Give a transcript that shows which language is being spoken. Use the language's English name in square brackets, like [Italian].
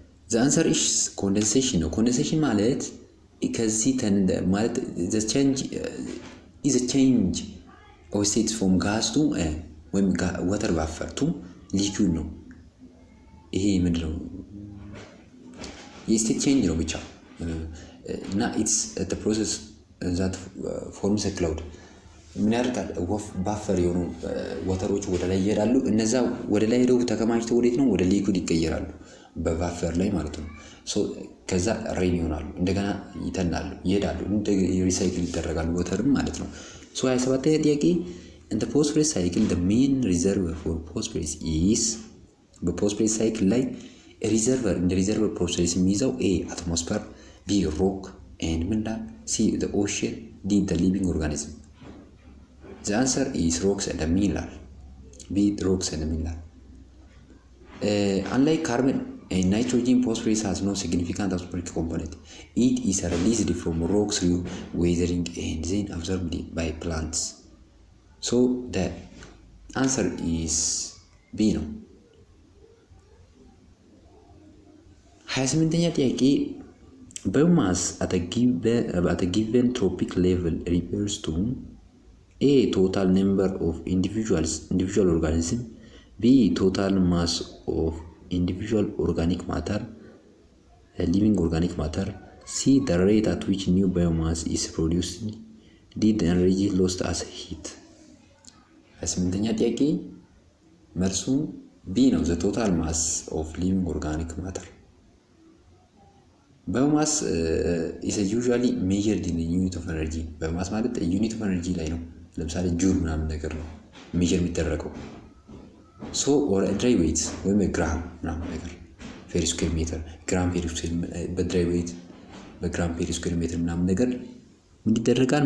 [English] The answer is condensation ነው። condensation ማለት ከዚህ ማለት the change is a change of states from gas to ወይም water vapor to liquid ነው። [Amharic] ይሄ ምንድነው? የስቴት ቼንጅ ነው ብቻ እና ኢትስ [English] the process that forms a cloud [Amharic] ምን ያደርጋል? ባፈር የሆኑ ወተሮች ወደ ላይ ይሄዳሉ። እነዛ ወደ ላይ ሄደው ተከማችተው ወዴት ነው? ወደ ሊኩድ ይቀየራሉ በባፈር ላይ ማለት ነው። ሶ ከዛ ሬን ይሆናሉ፣ እንደገና ይተናሉ፣ ይሄዳሉ፣ ሪሳይክል ይደረጋሉ ወተርም ማለት ነው። ሶ 27ኛ ጥያቄ [English] in the phosphorus cycle the main reservoir for phosphorus is [Amharic] በphosphorus cycle ላይ ሪዘርቨር እንደ ሪዘርቨር ፕሮሰስ የሚይዘው ኤ አትሞስፌር፣ ቢ ሮክ ኤንድ ምንዳል፣ ሲ ዘ ኦሽን፣ ዲ ዘ ሊቪንግ ኦርጋኒዝም። [English] ዘ አንሰር ኢዝ ሮክስ ኤንድ ሚነራል። ቢ ሮክስ ኤንድ ሚነራል። unlike carbon and nitrogen, phosphorus has no significant atmospheric component. It is released from rock through weathering and then absorbed by plants. So the answer is B ነው። 28ኛ ጥያቄ biomass at a given trophic level refers to A. total number of individual organisms, B. total mass of individual organic matter, living organic matter, C. the rate at which new biomass is produced, D. the energy lost as heat. [Amharic] 28ኛ ጥያቄ መልሱ B ነው። [English] the total mass of living organic matter. [Amharic] ባዮማስ [English] is usually measured in a unit of energy። [Amharic] ባዮማስ ማለት ዩኒት ኦፍ ኤነርጂ ላይ ነው። ለምሳሌ ጁል ምናምን ነገር ነው ሜጀር የሚደረገው። ሶ ኦር ድራይ ዌይት ወይም ግራም ምናምን ነገር ፔር ስኩዌር ሜትር ግራም ፔር ስኩዌር በድራይ ዌይት በግራም ፔር ስኩዌር ሜትር ምናምን ነገር ምን ይደረጋል?